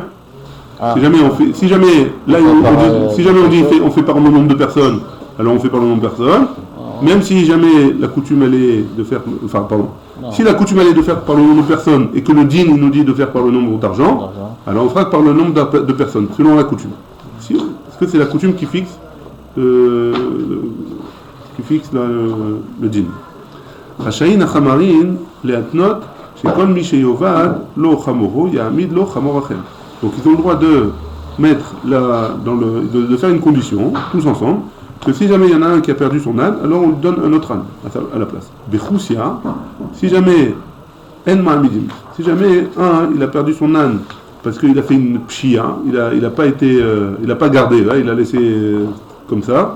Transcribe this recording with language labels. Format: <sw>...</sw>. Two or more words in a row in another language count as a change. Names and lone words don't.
<fr>Si jamais on dit on fait par le nombre de personnes, alors on fait par le nombre de personnes. Même si jamais la coutume elle est de faire, si la coutume elle est de faire par le nombre de personnes et que le din nous dit de faire par le nombre d'argent, alors on fera par le nombre de personnes selon la coutume. Parce que c'est la coutume qui fixe le din.</fr> <he>רשאין החמרים להתנות שכל מי שיאבד לו חמורו יעמיד לו חמור אחר.</he> <fr>Donc ils ont le droit de mettre de faire une condition tous ensemble que si jamais il y en a un qui a perdu son âne, alors on lui donne un autre âne à la place. Bechousia, si jamais</fr> <he>אין מעמידים,</he> <fr>si jamais il a perdu son âne parce qu'il a fait une pshia, il a pas gardé, là, il a laissé comme ça.</fr>